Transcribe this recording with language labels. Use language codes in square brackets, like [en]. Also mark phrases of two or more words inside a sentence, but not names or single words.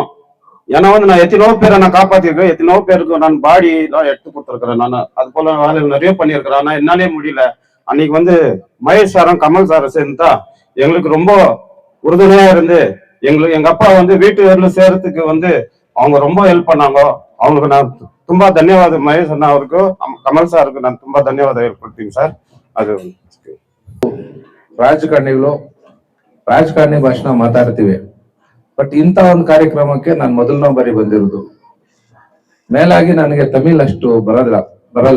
[ta] ஏன்னா வந்து நான் எத்தனோ பேரை நான் காப்பாத்திருக்கேன், எத்தனோ பேருக்கு நான் பாடி எல்லாம் எடுத்து கொடுத்துருக்கிறேன். நான் அது போல வேலைகள் நிறைய பண்ணியிருக்கிறேன். ஆனா என்னாலே முடியல. அன்னைக்கு வந்து மகேஷ் சாரும் கமல் சாரை சேர்ந்துட்டா எங்களுக்கு ரொம்ப உறுதுணையா இருந்து எங்க அப்பா வந்து வீட்டு சேர்றதுக்கு வந்து அவங்க ரொம்ப ஹெல்ப் பண்ணாங்க. அவங்களுக்கு நான் [kn] ತುಂಬಾ ಧನ್ಯವಾದ. ಮಹೇಶ್ ಅಣ್ಣ ಅವ್ರಿಗೂ ಕಮಲ್ ಸಾರ್ಗೂ ನಾನು ತುಂಬಾ ಧನ್ಯವಾದ ಹೇಳ್ಕೊಡ್ತೀನಿ ಸರ್. ಅದು ರಾಜಕಾರಣಿ ಭಾಷಣ ಮಾತಾಡ್ತೀವಿ, ಬಟ್ ಇಂಥ ಒಂದು ಕಾರ್ಯಕ್ರಮಕ್ಕೆ ನಾನು ಮೊದಲನೇ ಬಾರಿ ಬಂದಿರೋದು. ಮೇಲಾಗಿ ನನಗೆ ತಮಿಳ್ ಅಷ್ಟು ಬರಲ್ಲ.